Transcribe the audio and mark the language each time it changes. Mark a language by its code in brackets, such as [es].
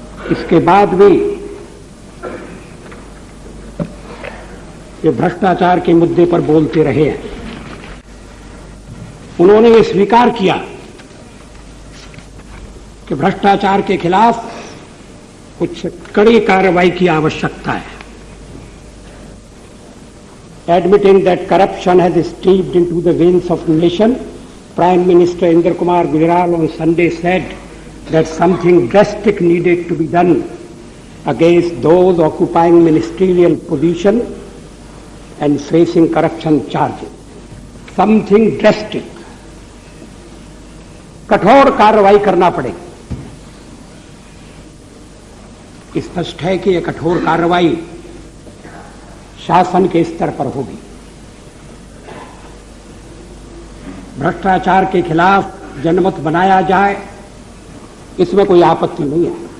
[hi] इसके बाद भी ये भ्रष्टाचार के मुद्दे पर बोलते रहे हैं। उन्होंने ये स्वीकार किया कि भ्रष्टाचार के खिलाफ कुछ कड़ी कार्रवाई की आवश्यकता है। [en] Admitting that corruption has seeped into the veins of the nation, Prime Minister Indra Kumar Gujral on Sunday said that something drastic needed to be done against those occupying ministerial position and facing corruption charges. Something drastic. [hi] कठोर कार्रवाई करना पड़ेगी। स्पष्ट है कि यह कठोर कार्रवाई शासन के स्तर पर होगी। भ्रष्टाचार के खिलाफ जनमत बनाया जाए, इसमें कोई आपत्ति नहीं है।